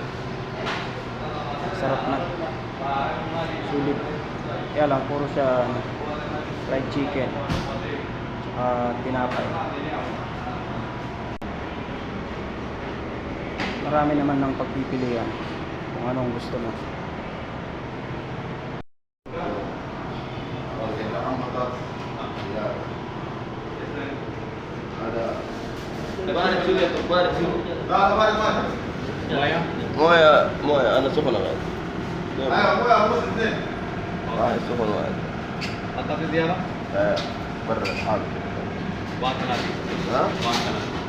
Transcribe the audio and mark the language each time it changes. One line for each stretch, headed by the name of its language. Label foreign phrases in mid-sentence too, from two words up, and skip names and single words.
Filipino: Sarap na. Sulit. Kaya lang puro siya
English: fried chicken
Filipino: tinapay. Marami naman ng pagpipilian kung anong gusto mo.
Arabic: مويه انا سخنه بعد. ايوه مويه ابوس الاثنين. سخن واحد. حطيت ديالها؟ برا حاضر. بعد ثلاثة. ها؟ بعد ثلاثة.